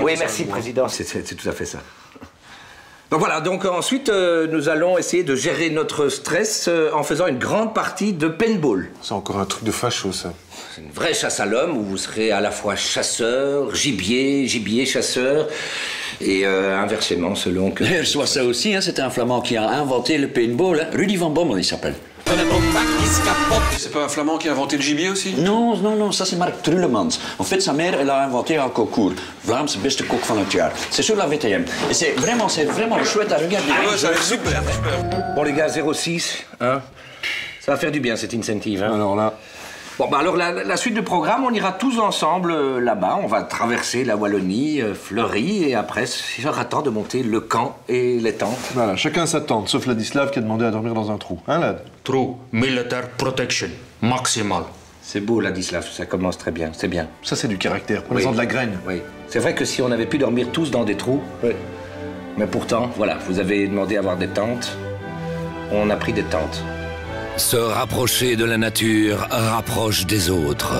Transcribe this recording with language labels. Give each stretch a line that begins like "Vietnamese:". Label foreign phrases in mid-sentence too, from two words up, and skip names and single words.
French: Oui, merci, président, c'est tout à fait ça. Donc voilà, donc ensuite, nous allons essayer de gérer notre stress en faisant une grande partie de paintball. C'est encore un truc de facho, ça. C'est une vraie chasse à l'homme où vous serez à la fois chasseur, gibier, chasseur, et inversement selon que... D'ailleurs, soit ça aussi, hein, c'était un Flamand qui a inventé le paintball, hein? Rudy van Bommel, il s'appelle. C'est pas un Flamand qui a inventé le gibier aussi? Non, ça c'est Mark Trullemans. En fait, sa mère, elle a inventé un concours.
Dutch: Vlaamse beste kok van het jaar.
French: C'est sur la VTM. Et c'est vraiment chouette à regarder. Ouais, ça va être super. Bon les gars, 06, hein? Ça va faire du bien cette incentive, hein? Alors là... Bon, bah alors la suite du programme, on ira tous ensemble là-bas. On va traverser la Wallonie, Fleury, et après, il sera temps de monter le camp et les tentes. Voilà, chacun sa tente, sauf Ladislav qui a demandé à dormir dans un trou. Hein, Lad?
English: True military protection, maximal.
French: C'est beau, Ladislav, ça commence très bien, c'est bien. Ça, c'est du caractère, prenez-en de la graine. Oui, c'est vrai que si on avait pu dormir tous dans des trous, mais pourtant, voilà, vous avez demandé à avoir des tentes, on a pris des tentes. Se rapprocher de la nature rapproche des autres.